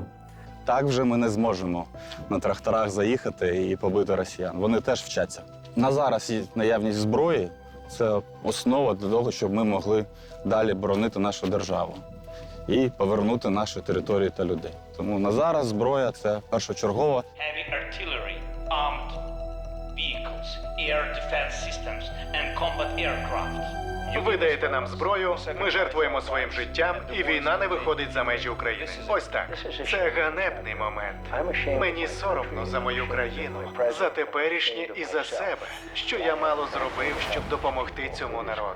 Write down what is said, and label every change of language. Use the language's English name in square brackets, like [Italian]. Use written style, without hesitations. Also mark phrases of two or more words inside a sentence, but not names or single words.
[Ukrainian] Так вже ми не зможемо на тракторах заїхати і побити росіян. Вони теж вчаться. На зараз наявність зброї – це основа для того, щоб ми могли далі боронити нашу державу. і повернути наші території та людей. Тому на зараз зброя це першочергова. [English] Heavy artillery, armed vehicles, air defense systems and combat aircraft. [Ukrainian] Ви даєте нам зброю, ми жертвуємо своїм життям, і війна не виходить за межі України. Ось так. Це ганебний момент. Мені соромно за мою країну, за теперішнє і за себе, що я мало зробив, щоб допомогти цьому народу.